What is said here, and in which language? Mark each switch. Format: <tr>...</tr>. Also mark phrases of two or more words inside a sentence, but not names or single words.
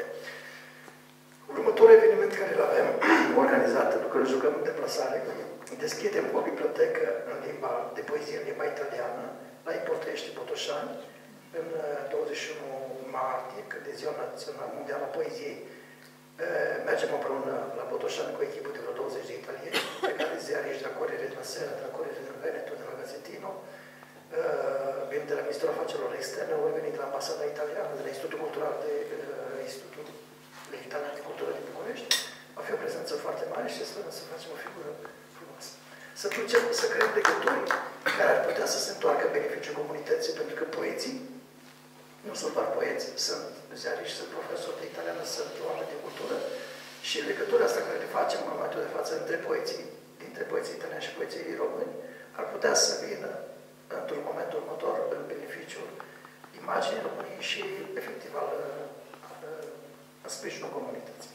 <ro>Următorul eveniment care îl avem organizat, pentru că îl jucăm în deplasare, deschidem o bibliotecă în limba de poezie, în limba italiană, la Iportești, Botoșani, în 21 martie, când e Ziua Națională Mondială a Poeziei. Mergem împreună la Botoșani cu o echipă de vreo 20 de italieni, pe care ziariști de la Corriere della Sera, de la Corriere del Veneto, de la Gazzettino, vin de la Ministerul Afacerilor Externe, au venit de la Ambasada Italiană, de la Institutul Cultural Institutul Italian de Cultură din București. Va fi o prezență foarte mare și sperăm să facem o figură frumoasă. Să creăm legături care ar putea să se întoarcă în beneficiul comunității, pentru că poeții nu sunt doar poeți, sunt ziariști, sunt profesori de italiană, sunt oameni de cultură și legătura asta care le facem în momentul de față dintre poeții italiani și poeții români ar putea să vină într-un moment următor în beneficiul imaginii României și efectiv în sprijinul comunității.</ro>